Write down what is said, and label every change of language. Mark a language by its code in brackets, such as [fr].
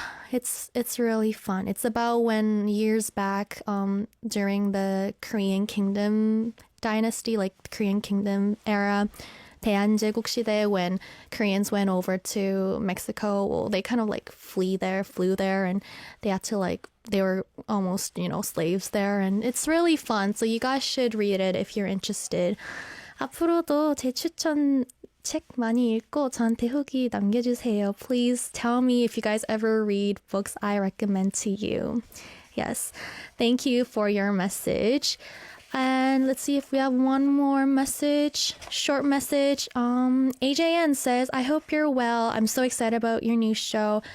[en] It's really fun. It's about when years back, during the Korean Kingdom dynasty, like Korean Kingdom era, 대한제국 시대, when Koreans went over to Mexico, well, they kind of like flew there, and they had to they were almost, slaves there, and it's really fun. So you guys should read it if you're interested. [ko] 앞으로도 제 추천 책 많이 읽고 저한테 후기 남겨주세요. [en] Please tell me if you guys ever read books I recommend to you. Yes, thank you for your message. And let's see if we have one more message, short message. AJN says, I hope you're well. I'm so excited about your new show.